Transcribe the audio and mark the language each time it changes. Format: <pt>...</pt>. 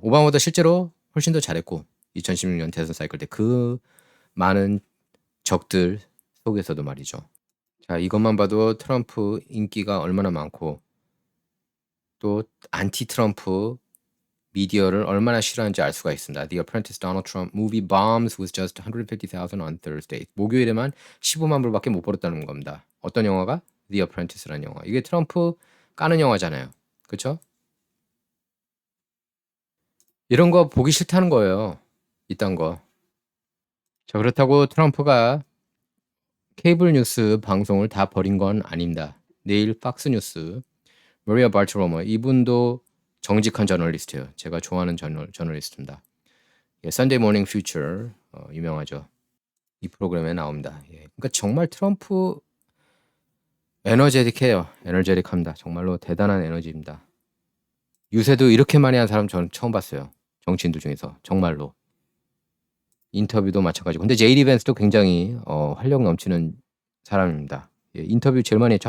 <ko>오바마보다 실제로 훨씬 더 잘했고 2016년 대선 사이클 때 그 많은 적들 속에서도 말이죠. 자, 이것만 봐도 트럼프 인기가 얼마나 많고 또 안티 트럼프 미디어를 얼마나 싫어하는지 알 수가 있습니다.</ko> <en>The Apprentice Donald Trump movie bombs with just 150,000 on Thursday.</en> <ko>목요일에만 15만 불밖에 못 벌었다는 겁니다. 어떤 영화가? The Apprentice라는 영화. 이게 트럼프 까는 영화잖아요. 그렇죠? 이런 거 보기 싫다는 거예요. 이딴 거. 자, 그렇다고 트럼프가 케이블 뉴스 방송을 다 버린 건 아닙니다. 내일 박스 뉴스 머리아 발티로머 이분도 정직한 저널리스트예요. 제가 좋아하는 저널리스트입니다. 예, Sunday Morning Future 유명하죠. 이 프로그램에 나옵니다. 예, 그러니까 정말 트럼프 에너제틱해요. 에너제틱합니다. 정말로 대단한 에너지입니다. 유세도 이렇게 많이 한 사람 저는 처음 봤어요. 정치인들 중에서 정말로. 인터뷰도 마찬가지고. 근데 제이디 벤스도 굉장히 활력 넘치는 사람입니다. 예, 인터뷰 제일 많이 했죠.</ko>